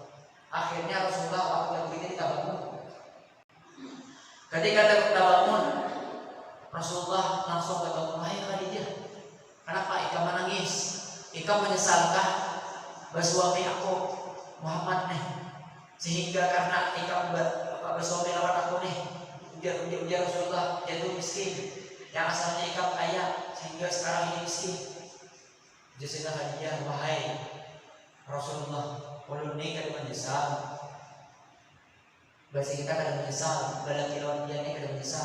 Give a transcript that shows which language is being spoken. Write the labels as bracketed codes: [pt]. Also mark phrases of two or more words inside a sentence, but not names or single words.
[bjn] Akhirnya Rasulullah waktu taguringnya ditabangun. Ketika tabangun, Rasulullah langsung berkata, "Wahai Khadijah, kenapa Ika menangis? Ika menyesalkah bersuami aku Muhammad nih, sehingga karena Ika bersuami lawan aku nih, ujar Rasulullah, jatuh miskin, yang asalnya Ika kaya sehingga sekarang ini miskin." Sayyidah Khadijah, "Wahai Rasulullah, ulun ini kada menyesal. Bahasa kita kada menyesal, balaki lawan dia ini kada menyesal.